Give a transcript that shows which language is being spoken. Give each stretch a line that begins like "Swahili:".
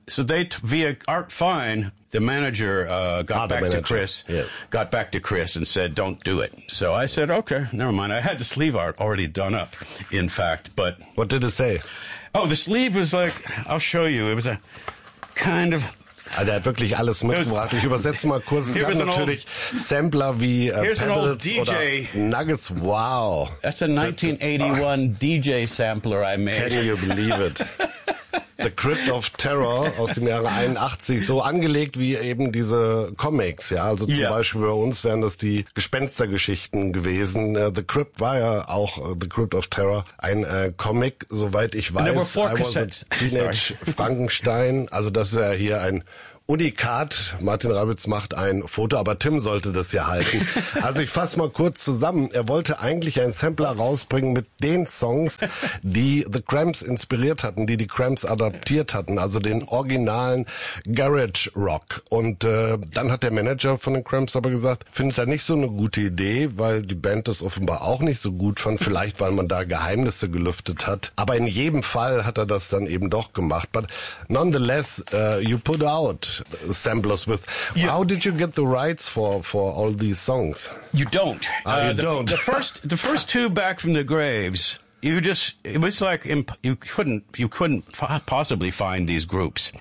English: So they, via Art Fine, the manager got back to Chris and said, don't do it. So I said, okay, never mind. I had the sleeve art already done up, in fact. But what did it say? Oh, the sleeve was like, I'll show you. It was a kind of...
German: Also, er hat wirklich alles mitgebracht. Ich übersetze mal kurz. Hier ist natürlich Sampler wie Pebbles oder Nuggets.
English: Wow. That's a 1981 DJ Sampler I made. Can you believe it?
German: The Crypt of Terror aus dem Jahre 81, so angelegt wie eben diese Comics, ja. Also zum Beispiel bei uns wären das die Gespenstergeschichten gewesen. The Crypt war ja auch The Crypt of Terror, ein Comic, soweit ich weiß.
English: There were four cassettes. I was a teenage Frankenstein.
German: Also das ist ja hier ein Unikat. Martin Rabitz macht ein Foto, aber Tim sollte das ja halten. Also ich fasse mal kurz zusammen. Er wollte eigentlich einen Sampler rausbringen mit den Songs, die The Cramps inspiriert hatten, die Cramps adaptiert hatten, also den originalen Garage Rock. Und dann hat der Manager von den Cramps aber gesagt, findet er nicht so eine gute Idee, weil die Band das offenbar auch nicht so gut fand, vielleicht weil man da Geheimnisse gelüftet hat. Aber in jedem Fall hat er das dann eben doch gemacht.
English: But nonetheless, you put out samplers with. Yeah. How did you get the rights for all these songs? You don't. You don't. The first two, Back from the Graves, you couldn't possibly find these groups.